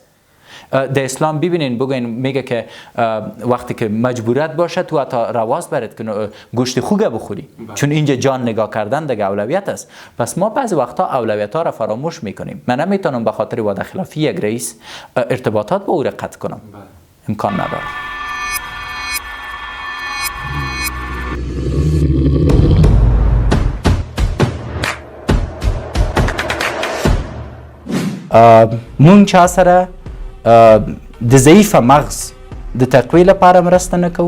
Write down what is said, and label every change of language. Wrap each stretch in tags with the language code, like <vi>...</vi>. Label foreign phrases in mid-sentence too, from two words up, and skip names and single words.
<fa>در اسلام ببینین بگوین میگه که وقتی که مجبوریت باشه تو حتی رواز برید که گوشت خوگه بخوری چون اینجا جان نگاه کردن دیگه اولویت است. پس ما بعضی وقتا اولویت ها را فراموش میکنیم. من نمیتونم به خاطر وعده خلافی یک رئیس ارتباطات با او را قطع کنم. امکان نداره.</fa> <ps>مونږ چا سره د ضعیف مغز د تقویه لپاره مرسته نه کوو.</ps>